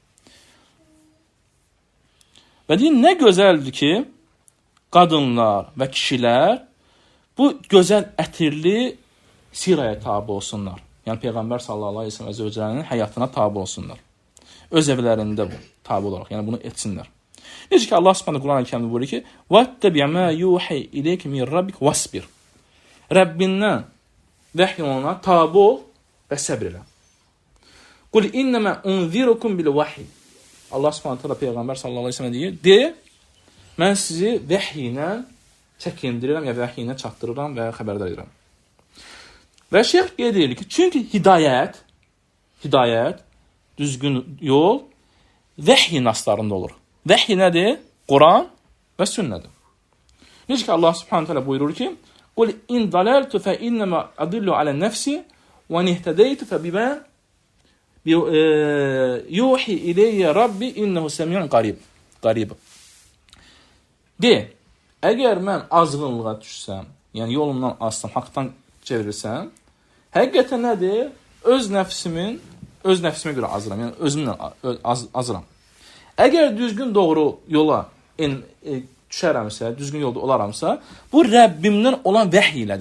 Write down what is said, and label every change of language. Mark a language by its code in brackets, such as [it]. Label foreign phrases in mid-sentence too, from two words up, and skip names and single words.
[az] Və deyin, nə gözəldir ki, qadınlar və kişilər bu gözəl ətirli siraya tabi olsunlar. Yəni, Peyğəmbər [ar] صلى الله عليه [az] və zövcələrinin həyatına tabi olsunlar. Öz evlərində bu, tabi olaraq, yəni bunu etsinlər. Necə ki, Allah Subhanahu Quran-ı Kərimdə buyurur ki, [ar] وَاتَّبِعْ مَا يُوحِي إِلَيْكَ مِنْ رَبِّكَ وَاصْبِرْ [az] Rəbbindən vəhy oluna tabi ol və səbr elə. [ar] قُلْ إِنَّمَا أُنْذِرُكُمْ بِالْوَحِي [az] Allah Subhanahu Peyğəmbər [ar] صلى الله عليه وسلم [az] deyir, de, mən sizi vəhy ilə çəkindirirəm, ya vəhy ilə çatdırıram və xəbərdar edirəm. Və şeyx qeyd edir ki, çünki hidayət, düzgün yol vəhy naslarında olur. Vəhy nədir? Quran və sünnədir. Necə ki, [ar] الله سبحانه تعالى [az] buyurur ki, [ar] قُلْ إِنْ دَلَلْتُ فَإِنَّمَا أَدِلُّ عَلَى النَّفْسِ وَإِنْ اهْتَدَيْتُ فَبِمَا يُوحِي إِلَيَّ رَبِّ إِنَّهُ سَمِيعٌ قَرِيبٌ De, [az] əgər mən azğınlığa düşsəm, yəni yolumdan azsam, haqdan çevirirsəm, həqiqətən nədir? Öz nəfsimə görə azıram, yəni özümlə azıram. Əgər düzgün doğru yola düşərəmsə, düzgün yolda olaramsa, bu Rəbbimdən olan vəhy ilədir.